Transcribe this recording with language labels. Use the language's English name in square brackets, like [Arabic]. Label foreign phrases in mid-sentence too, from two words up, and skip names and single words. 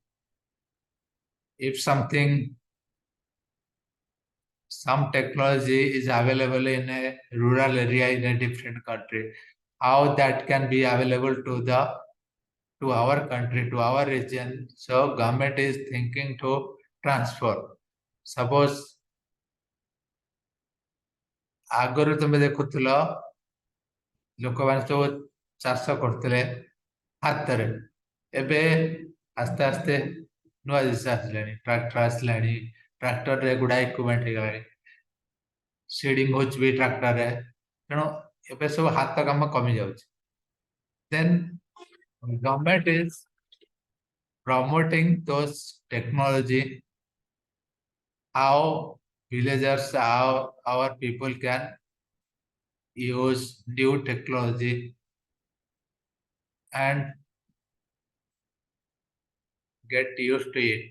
[English] If some technology is available in a rural area in a different country, how that can be available to our country, to our region. So government is thinking to transfer. [Odia] Suppose ଆଗରୁ ତମେ ଦେଖୁଥିଲ ଲୋକମାନେ ସବୁ ଚାଷ କରୁଥିଲେ ହାତରେ, ଏବେ ଆସ୍ତେ ଆସ୍ତେ ନୂଆ ଜିନିଷ ଆସିଲାଣି, ଟ୍ରାକ୍ଟର ଆସିଲାଣି, ଟ୍ରାକ୍ଟରରେ ଗୁଡାଏ ଇକ୍ୟୁପମେଣ୍ଟ ହେଇଗଲାଣି, ସିଡିଂ ହଉଛି ବି ଟ୍ରାକ୍ଟରରେ, ତେଣୁ ଏବେ ସବୁ ହାତ କାମ କମି ଯାଉଛି. [English] Then government is promoting those technology, how villagers, how our people can use new technology and get used to it.